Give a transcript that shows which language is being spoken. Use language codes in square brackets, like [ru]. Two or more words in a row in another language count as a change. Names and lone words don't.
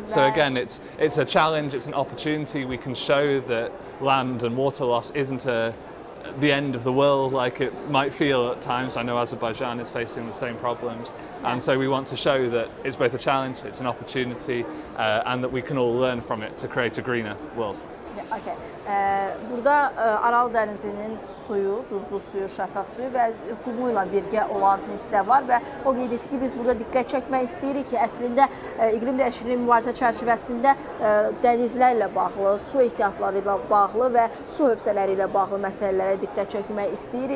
[en] So again, it's a challenge, it's an opportunity. We can show that land and water loss isn't the end of the world like it might feel at times. I know Azerbaijan is facing the same problems, and so we want to show that it's both a challenge, it's an opportunity, and that we can all learn from it to create a greener world. Okay. [az] Burada Aral dənizinin suyu, duzlu suyu, şəffaf suyu və qumu ilə birgə olan hissə var və o qeyd etdi ki, biz burada diqqət çəkmək istəyirik ki, əslində iqlim dəyişikliyi mübarizə çərçivəsində dənizlərlə bağlı, su ehtiyatları ilə bağlı və su hövzələri ilə bağlı məsələlərə diqqət çəkmək istəyirik